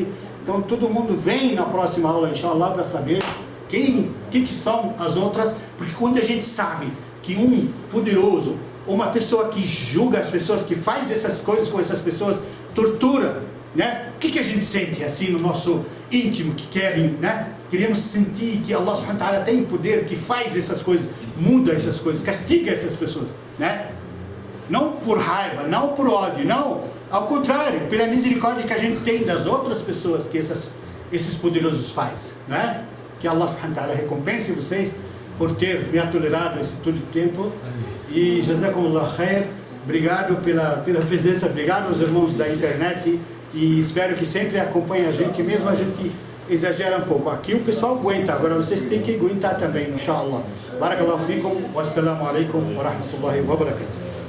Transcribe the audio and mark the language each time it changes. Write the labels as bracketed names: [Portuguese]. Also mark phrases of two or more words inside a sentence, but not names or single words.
[Portuguese] Então todo mundo vem na próxima aula, inshallah, para saber que são as outras. Porque quando a gente sabe que um poderoso, uma pessoa que julga as pessoas, que faz essas coisas com essas pessoas, tortura, né? O que a gente sente assim no nosso íntimo, que querem, né? Queremos sentir que [Arabic] الله سبحانه وتعالى [Portuguese] tem poder, que faz essas coisas, muda essas coisas, castiga essas pessoas, né? Não por raiva, não por ódio, não, ao contrário, pela misericórdia que a gente tem das outras pessoas que esses poderosos faz, né? Que [Arabic] الله سبحانه وتعالى [Portuguese] recompense vocês por ter me tolerado esse todo tempo. [Arabic] E جزاكم الله خير, [Portuguese] obrigado pela presença, obrigado aos irmãos da internet, e espero que sempre acompanhem a gente, mesmo a gente exagera um pouco. Aqui o pessoal aguenta, agora vocês têm que aguentar também, inshallah. [Arabic] بارك الله فيكم، والسلام عليكم ورحمة الله وبركاته.